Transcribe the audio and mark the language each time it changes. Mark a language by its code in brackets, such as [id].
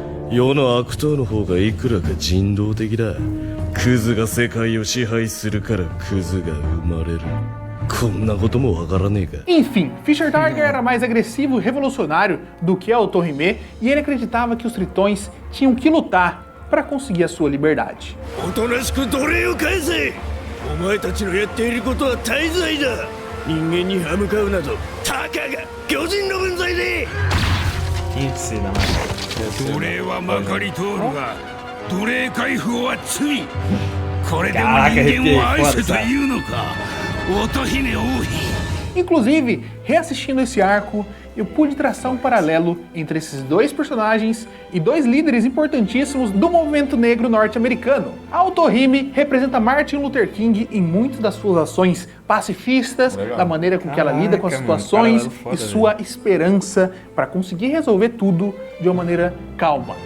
[ja] 世の悪党の方がいくらか人道的だ。クズが世界を支配するからクズが生まれる。こんなこともわからねえか。 [pt] Enfim, Fisher Tiger era mais agressivo e revolucionário do que a Otohime, e ele acreditava que os tritões tinham que lutar para conseguir a sua liberdade. [ja] おとなしく奴隷を返せ。お前たちのやっていることは大罪だ。人間に歯向かうなどたかが巨人の分際で。 [pt] Ensina, mano. [ja] 奴隷はまかり通るが奴隷解放は罪。これでも人間を愛せというのか、乙姫王妃。 [pt] Inclusive, reassistindo esse arco, eu pude traçar um paralelo entre esses dois personagens e dois líderes importantíssimos do movimento negro norte-americano. A Otohime representa Martin Luther King em muitas das suas ações pacifistas, da maneira com que ela lida com as situações e sua esperança para conseguir resolver tudo de uma maneira calma.